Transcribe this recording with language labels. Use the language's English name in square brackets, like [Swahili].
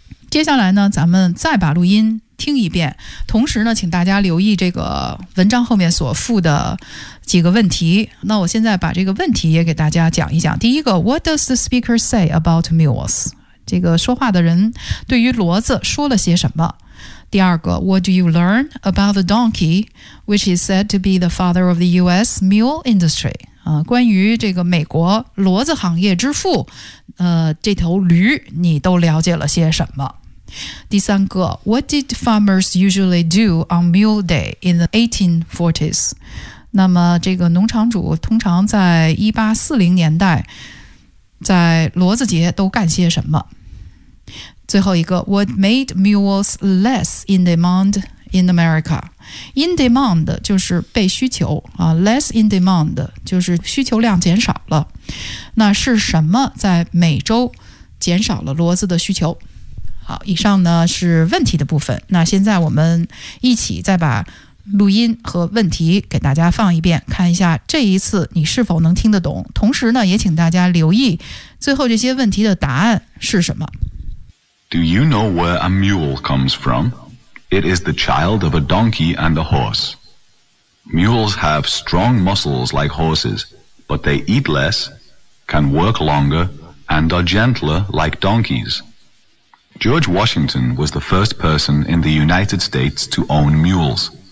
[Chinese] 接下来呢，咱们再把录音听一遍，同时呢，请大家留意这个文章后面所附的几个问题。那我现在把这个问题也给大家讲一讲。第一个 ， [English] What does the speaker say about mules？ [Chinese] 这个说话的人对于骡子说了些什么？第二个 [English] ，What do you learn about the donkey, which is said to be the father of the U.S. mule industry？ [Chinese] 关于这个美国骡子行业之父。这头驴你都了解了些什么？第三个 [English] What did farmers usually do on Mule Day in the 1840s? [Chinese] 那么这个农场主通常在1840年代在骡子节都干些什么？最后一个 [English] What made mules less in demand in America? [Chinese] In demand 就是被需求、 [English] less in demand [Chinese] 就是需求量减少了。那是什么在美洲减少了骡子的需求？好，以上呢是问题的部分。那现在我们一起再把录音和问题给大家放一遍，看一下这一次你是否能听得懂。同时呢，也请大家留意最后这些问题的答案是什么。 [English] Do you know where a mule comes from? It is the child of a donkey and a horse. Mules have strong muscles like horses, but they eat less.can work longer, and are gentler like donkeys. George Washington was the first person in the United States to own mules.